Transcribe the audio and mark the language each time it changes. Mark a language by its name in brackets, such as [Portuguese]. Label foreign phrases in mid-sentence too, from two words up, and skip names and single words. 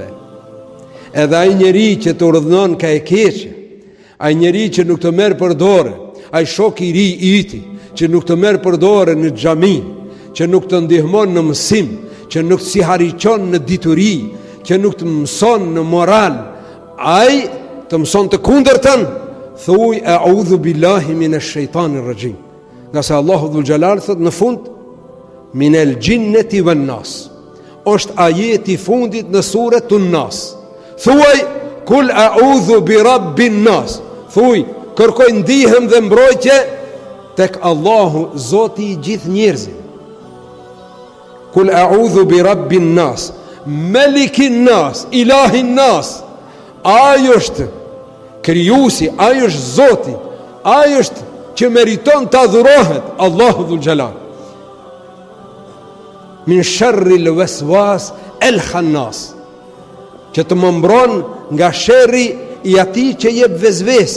[Albanian] Edhe ai njeri që të urdhënon ka e keqe, ai njeri që nuk të merr për dorë, ai shok i ri i yti që nuk të merr për dorë në xhami, që nuk të ndihmon në mësim, që nuk si harriqon në dituri, që nuk të mëson në moral, ai të mëson të kundërtën. [Arabic] Thuj أعوذ بالله من الشيطان الرجيم. [Albanian] Nga se Allahu [Arabic] ذو الجلال [Albanian] thot në fund, [Arabic] من الجنة والناس, [Albanian] është ajeti fundit në [Arabic] سورة الناس. Thuaj قل أعوذ برب الناس, [Albanian] thuj kërkoj ndihem dhe mbrojtje tek Allahu, Zoti i gjithë njerëzit. [Arabic] قل أعوذ برب الناس ملك الناس إله الناس. [Albanian] Ai është krijuesi, ai është Zoti, ai është që meriton të adhurohet, Allahu [Arabic] ذو الجلال. من شر الوسواس الخناس, [Albanian] që të më mbron nga sherri i atij që jep vezvese.